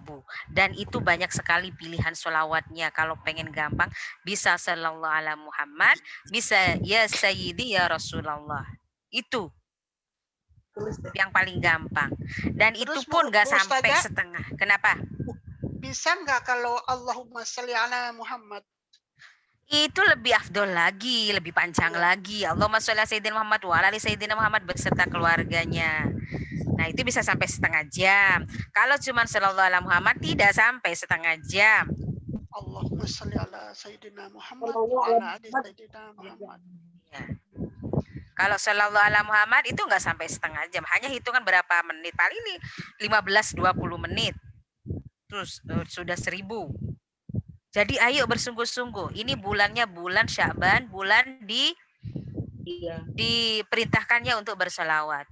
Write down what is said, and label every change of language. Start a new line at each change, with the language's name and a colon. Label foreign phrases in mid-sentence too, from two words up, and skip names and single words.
Indonesian: Dan itu banyak sekali pilihan sholawatnya. Kalau pengen gampang, bisa
Arabic: صلى الله على محمد,
Indonesian: bisa
Arabic: يا سيدي يا رسول الله.
Indonesian: Itu yang paling gampang. Dan Terus, itu pun gak Bu sampai Ustazah, setengah. Kenapa? Bisa nggak kalau
Arabic: اللهم صل على محمد?
Indonesian: Itu lebih afdol lagi, lebih panjang lagi.
Arabic: اللهم صل على سيدنا محمد وعلى آل سيدنا محمد
Indonesian: beserta keluarganya. Nah, itu bisa sampai setengah jam. Kalau cuma
Arabic: صلى الله على محمد
Indonesian: tidak sampai setengah jam.
Arabic: اللهم صل على سيدنا محمد وعلى آل سيدنا محمد.
Indonesian: Ya. Kalau
Arabic: صلى الله على محمد
Indonesian: itu enggak sampai setengah jam. Hanya hitungan berapa menit. Paling ini 15-20 menit. Terus sudah 1000. Jadi ayo bersungguh-sungguh. Ini bulannya bulan Sya'ban, bulan diperintahkannya untuk berselawat.